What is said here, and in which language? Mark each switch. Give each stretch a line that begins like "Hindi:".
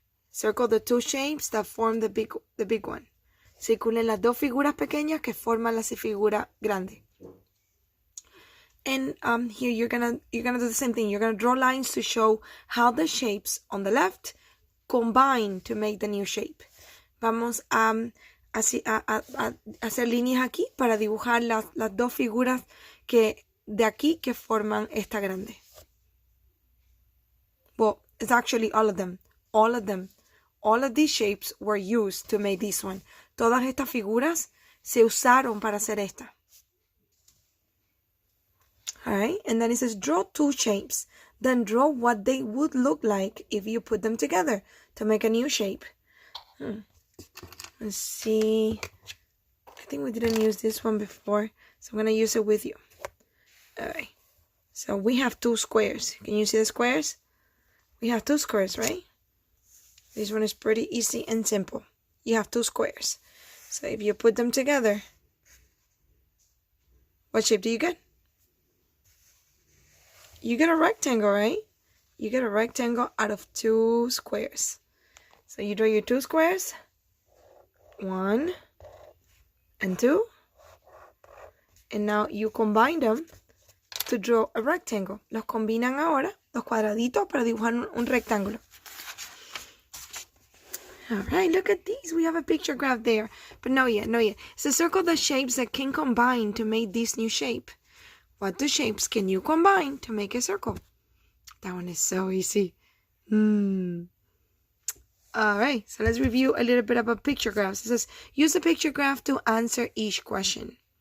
English: Circle the 2 shapes that form the big one.
Spanish: Circulen las 2 figuras pequeñas que forman la figura grande.
English: And here you're gonna do the same thing. You're gonna draw lines to show how the shapes on the left combine to make the new shape.
Spanish: Vamos a hacer líneas aquí para dibujar las 2 figuras de aquí que forman esta grande.
English: Well, it's actually all of them. All of these shapes were used to make this one.
Spanish: Todas estas figuras se usaron para hacer esta.
English: Alright, and then it says draw 2 shapes. Then draw what they would look like if you put them together to make a new shape. Let's see. I think we didn't use this one before, so I'm going to use it with you. Alright, so we have 2 squares. Can you see the squares? We have 2 squares, right? This one is pretty easy and simple. You have 2 squares. So if you put them together, what shape do you get? You get a rectangle, right? You get a rectangle out of 2 squares. So you draw your 2 squares. 1 and 2. And now you combine them to draw a rectangle.
Spanish: Los combinan ahora, los cuadraditos, para dibujar un rectángulo.
English: Alright, look at these. We have a picture graph there. But no yet. It's a circle the shapes that can combine to make this new shape. What 2 shapes can you combine to make a circle? That one is so easy. Alright, so let's review a little bit about picture graphs. It says, use a picture graph to answer each question.